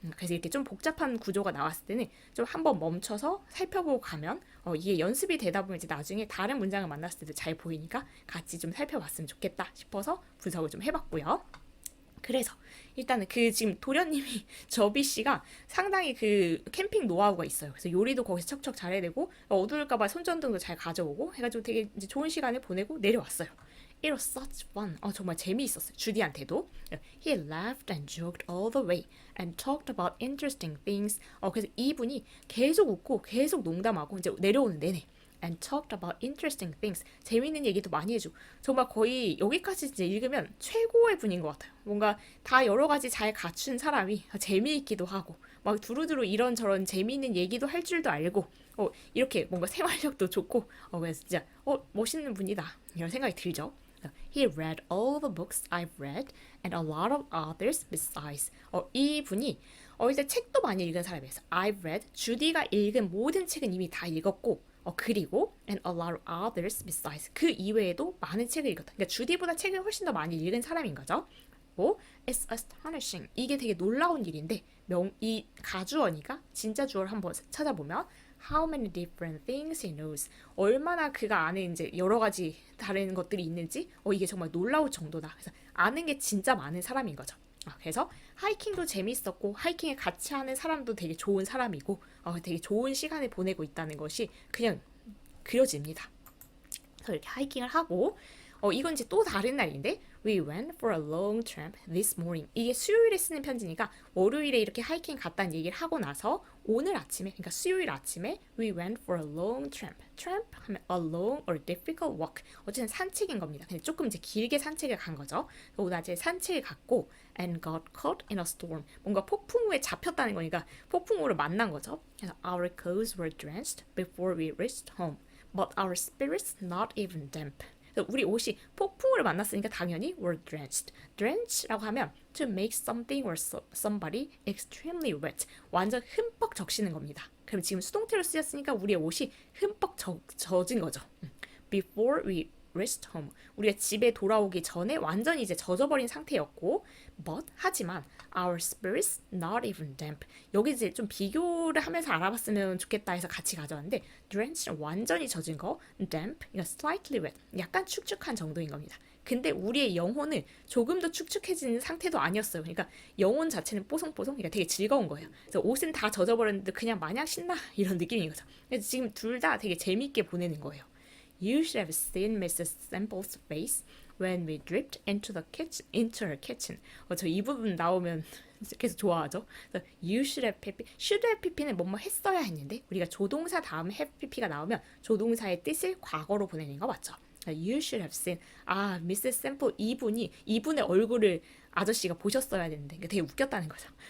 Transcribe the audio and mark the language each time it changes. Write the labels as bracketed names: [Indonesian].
[Korean] 그래서 이렇게 좀 복잡한 구조가 나왔을 때는 좀 한번 멈춰서 살펴보고 가면 이게 연습이 되다 보면 이제 나중에 다른 문장을 만났을 때도 잘 보이니까 같이 좀 살펴봤으면 좋겠다 싶어서 분석을 좀 해봤고요. 그래서 일단은 그 지금 도련님이 저비 씨가 상당히 그 캠핑 노하우가 있어요. 그래서 요리도 거기서 척척 잘해내고 어두울까봐 손전등도 잘 가져오고 해가지고 되게 이제 좋은 시간을 보내고 내려왔어요. [English] It was such fun. [Korean] 정말 재미있었어요. 주디한테도. [English] He laughed and joked all the way and talked about interesting things. [Korean] 그래서 이분이 계속 웃고 계속 농담하고 이제 내려오는 내내. [English] and talked about interesting things. [Korean] 재미있는 얘기도 많이 해주고 정말 거의 여기까지 이제 읽으면 최고의 분인 것 같아요. 뭔가 다 여러 가지 잘 갖춘 사람이 재미있기도 하고 막 두루두루 이런저런 재미있는 얘기도 할 줄도 알고 이렇게 뭔가 생활력도 좋고 그래서 진짜 멋있는 분이다 이런 생각이 들죠. [English] He read all the books I've read and a lot of others besides. [Korean] 이 분이 일단 책도 많이 읽은 사람이었어. [English] I've read. [Korean] 주디가 읽은 모든 책은 이미 다 읽었고 그리고 [English] and a lot of others besides. [Korean] 그 이외에도 많은 책을 읽었다. 그러니까 주디보다 책을 훨씬 더 많이 읽은 사람인 거죠. [English] It's astonishing. [Korean] 이게 되게 놀라운 일인데 이 가주어니까 진짜 주어를 한번 찾아보면 [English] How many different things he knows. [Korean] 얼마나 그가 안에 이제 여러 가지 다른 것들이 있는지 이게 정말 놀라울 정도다. 그래서 아는 게 진짜 많은 사람인 거죠. 그래서 하이킹도 재밌었고 하이킹을 같이 하는 사람도 되게 좋은 사람이고 되게 좋은 시간을 보내고 있다는 것이 그냥 그려집니다. 그래서 이렇게 하이킹을 하고 이건 이제 또 다른 날인데 [English] We went for a long tramp this morning. [Korean] 이게 수요일에 쓰는 편지니까 월요일에 이렇게 하이킹 갔다는 얘기를 하고 나서 오늘 아침에 그러니까 수요일 아침에 [English] We went for a long tramp. [Korean] Tramp 하면 [English] a long or difficult walk. [Korean] 어쨌든 산책인 겁니다. 근데 조금 이제 길게 산책을 간 거죠. 오늘 아침에 산책을 갔고 [English] and got caught in a storm. [Korean] 뭔가 폭풍우에 잡혔다는 거니까 폭풍우를 만난 거죠. [English] 그래서 Our clothes were drenched before we reached home, but our spirits not even damp. [Korean] 우리 옷이 폭풍우를 만났으니까 당연히 [English] were drenched. drench라고 하면 to make something or somebody extremely wet. [Korean] 완전 흠뻑 적시는 겁니다. 그럼 지금 수동태로 쓰였으니까 우리의 옷이 흠뻑 젖은 거죠. [English] Before we reached home. [Korean] 우리가 집에 돌아오기 전에 완전히 이제 젖어버린 상태였고 but 하지만 [English] our spirits not even damp. [Korean] 여기 이제 좀 비교를 하면서 알아봤으면 좋겠다 해서 같이 가져왔는데 drenched 완전히 젖은 거, damp 그러니까 slightly wet 약간 축축한 정도인 겁니다. 근데 우리의 영혼은 조금 더 축축해지는 상태도 아니었어요. 그러니까 영혼 자체는 뽀송뽀송, 그러니까 되게 즐거운 거예요. 그래서 옷은 다 젖어버렸는데 그냥 마냥 신나 이런 느낌인 거죠. 그래서 지금 둘 다 되게 재밌게 보내는 거예요. [English] You should have seen Mrs. Sample's face when we dripped into her kitchen. [Korean] 저 이 부분 나오면 계속 좋아하죠. [English] You should have pp. [Korean] should have pp는 뭐뭐 했어야 했는데 우리가 조동사 다음에 have pp가 나오면 조동사의 뜻을 과거로 보내는 거 맞죠? [English] You should have seen. Mrs. [Korean] Sample 이분의 얼굴을 아저씨가 보셨어야 되는데 되게 웃겼다는 거죠.